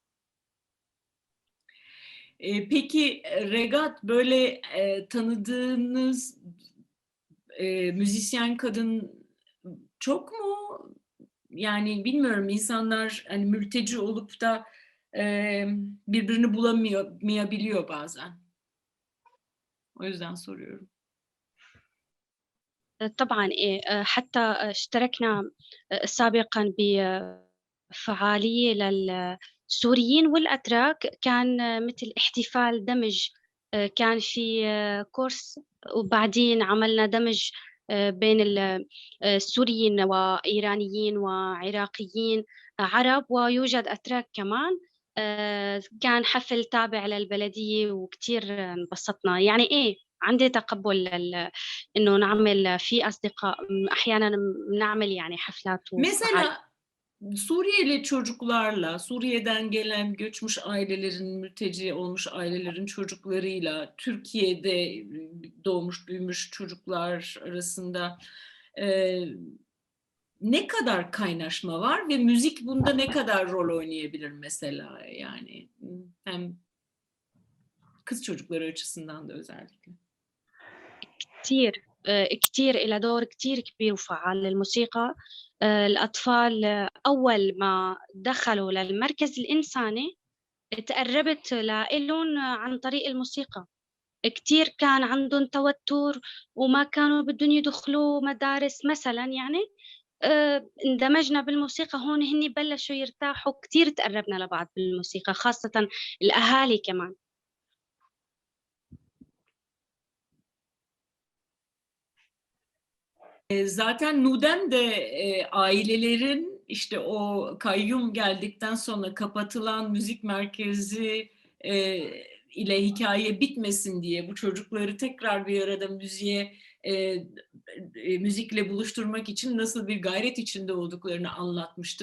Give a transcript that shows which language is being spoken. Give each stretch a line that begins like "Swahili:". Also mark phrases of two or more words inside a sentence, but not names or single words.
Turkish: Peki Regat, böyle tanıdığınız müzisyen kadın çok mu? Yani bilmiyorum, insanlar hani mülteci olup da birbirini bulamayabiliyor bazen. O yüzden soruyorum.
Arabic: طبعا إيه حتى اشتركنا سابقا بفعالية للسوريين والأتراك كان مثل احتفال دمج كان في كورس وبعدين عملنا دمج بين السوريين وإيرانيين وعراقيين عرب، ويوجد أتراك كمان. كان حفل تابع للبلدية وكتير انبسطنا. يعني إيه، عندي تقبل إنه نعمل في أصدقاء، أحيانا نعمل يعني حفلات وفعاليات.
Turkish: Mesela Suriyeli çocuklarla, Suriye'den gelen göçmüş ailelerin, mülteci olmuş ailelerin çocuklarıyla, Türkiye'de doğmuş büyümüş çocuklar arasında ne kadar kaynaşma var ve müzik bunda ne kadar rol oynayabilir mesela, yani hem kız çocukları açısından da özellikle.
Arabic: كتير إلى دور كتير كبير وفعال للموسيقى. الأطفال أول ما دخلوا للمركز الإنساني تقربت لإلهم عن طريق الموسيقى. كتير كان عندهم توتر وما كانوا بدهم يدخلوا مدارس مثلا، يعني اندمجنا بالموسيقى هون، هني بلشوا يرتاحوا. كتير تقربنا لبعض بالموسيقى، خاصة الأهالي كمان.
Turkish: Zaten Nudem de ailelerin işte o kayyum geldikten sonra kapatılan müzik merkezi ile hikaye bitmesin diye bu çocukları tekrar bir arada müzikle buluşturmak için nasıl bir gayret içinde olduklarını anlatmıştı.